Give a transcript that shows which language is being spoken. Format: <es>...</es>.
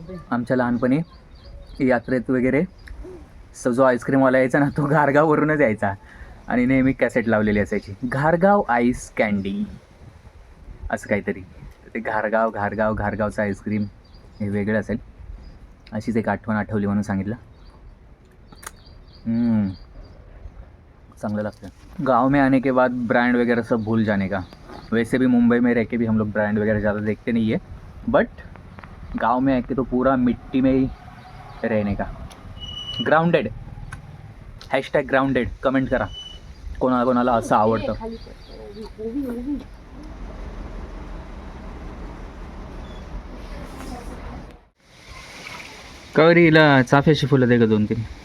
<mr>आमच्या लहानपणी यात्रेत वगैरे जो आईस्क्रीमवाला यायचा ना, तो गारगाववरूनच यायचा. आणि नेहमी कॅसेट लावलेली असायची, घारगाव आईस कँडी असं काहीतरी. ते घारगावचं आईस्क्रीम हे वेगळं असेल. अशीच एक आठवण आठवली म्हणून सांगितलं.</mr> <hi>चांगलं लगता है। गांव में आने के बाद ब्रांड वगैरह सब भूल जाने का। वैसे भी मुंबई में रह के भी हम लोग ब्रांड वगैरह ज़्यादा देखते नहीं है, बट गांव में आके तो पूरा मिट्टी में ही रहने का।</hi> <mr>ग्राउंडेड, #ग्राउंडेड कमेंट करा कोणाला कोणाला असं आवडतं. कवरीला चाफ्याची फुलं दे ग 2-3.</mr>